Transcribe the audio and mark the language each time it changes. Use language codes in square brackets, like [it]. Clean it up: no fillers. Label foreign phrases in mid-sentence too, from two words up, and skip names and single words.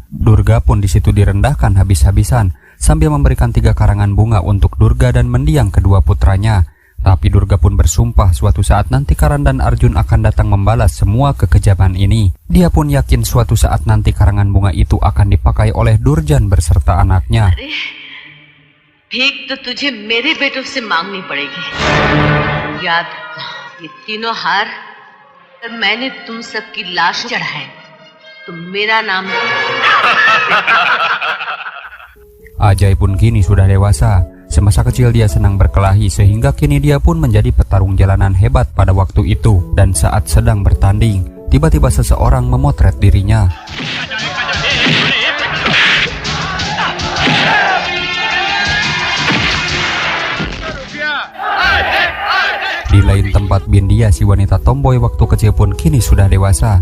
[id] Durga pun di situ direndahkan habis-habisan sambil memberikan 3 karangan bunga untuk Durga dan mendiang kedua putranya. Tapi Durga pun bersumpah suatu saat nanti Karan dan Arjun akan datang membalas semua kekejaman ini. Dia pun yakin suatu saat nanti karangan bunga itu akan dipakai oleh Durjan berserta anaknya. [hi] भीख तो तुझे मेरे बेटों से मांगनी पड़ेगी। याद रखना, ये तीनों हार मैंने तुम सबकी लाश चढ़ाए तो मेरा नाम। [id] Ajay pun kini sudah dewasa. Semasa kecil dia senang berkelahi sehingga kini dia pun menjadi petarung jalanan hebat pada waktu itu. Dan saat sedang bertanding, tiba-tiba seseorang memotret dirinya. Di lain tempat Bindia, si wanita tomboy waktu kecil pun kini sudah dewasa.